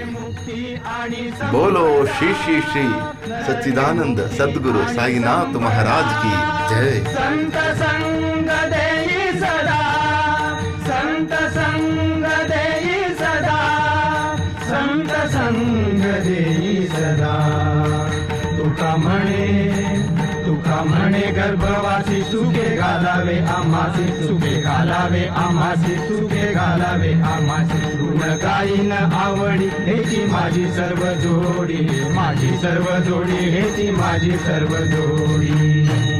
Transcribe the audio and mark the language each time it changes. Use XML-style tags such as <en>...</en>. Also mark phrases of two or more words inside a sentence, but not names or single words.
<hi>बोलो श्री श्री श्री सच्चिदानंद सद्गुरु साईनाथ महाराज की जय.</hi> <mr>संत संग देई सदा, संत संग देई सदा, संत संग देई सदा. तुका म्हणे गर्भवासी सुखे घालावे आम्हासी, सुखे घालावे आम्हासी, सुखे घालावे आम्हासी. ऋण गाईन आवडी हेची माझी सर्व जोडी, माझी सर्व जोडी हेची माझी सर्व जोडी.</mr>